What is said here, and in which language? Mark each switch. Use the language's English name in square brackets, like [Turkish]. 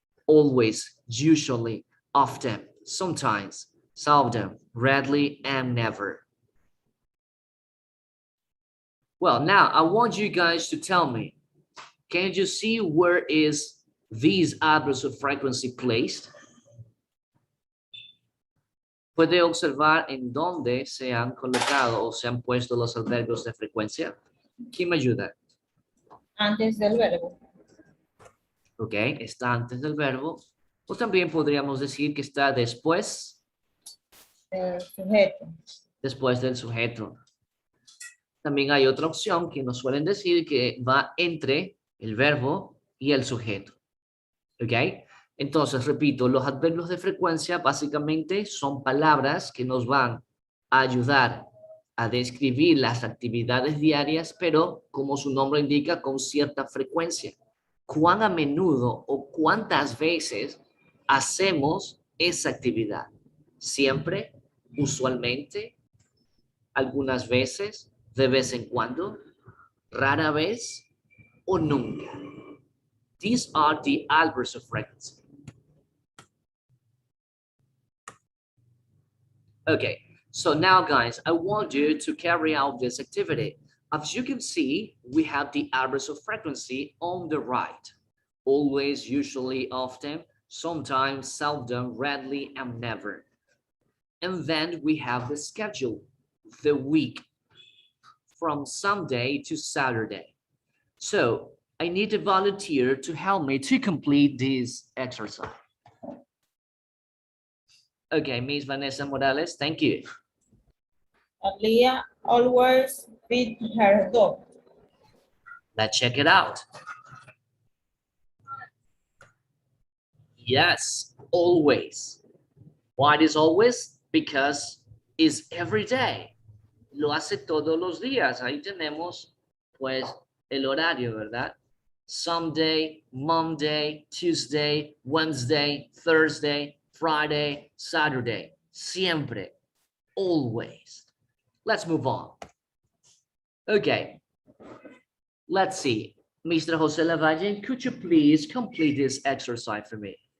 [English] Always, usually, often, sometimes, seldom, rarely, and never. Well, now I want you guys to tell me, can you see where is these adverbs of frequency placed? [Spanish] ¿Puede observar en dónde se han colocado o se han puesto los adverbios de frecuencia? ¿Quién me ayuda? Antes del verbo. Ok, está antes del verbo. O también podríamos decir que está después. Sujeto. Después del sujeto. También hay otra opción que nos suelen decir que va entre el verbo y el sujeto. Ok, entonces repito, los adverbios de frecuencia básicamente son palabras que nos van a ayudar a describir las actividades diarias, pero como su nombre indica, con cierta frecuencia. ¿Cuán a menudo o cuántas veces hacemos esa actividad? Siempre, usualmente, algunas veces, de vez en cuando, rara vez o nunca. [English] These are the adverbs of frequency. Okay, so now guys, I want you to carry out this activity. As you can see, we have the adverbs of frequency on the right. Always, usually, often, sometimes, seldom, rarely, and never. And then we have the schedule, the week, from Sunday to Saturday. So I need a volunteer to help me to complete this exercise. Okay, Miss Vanessa Morales, thank you. Leah always feed her dog. Let's check it out. Yes, always. Why is always? Because it's every day. [Spanish] Lo hace todos los días. Ahí tenemos, pues, el horario, ¿verdad? [English] Sunday, Monday, Tuesday, Wednesday, Thursday, Friday, Saturday. [Spanish] Siempre. [English] Always. Let's move on. Okay. Let's see. Mr. Jose Lavalle, could you please complete this exercise for me?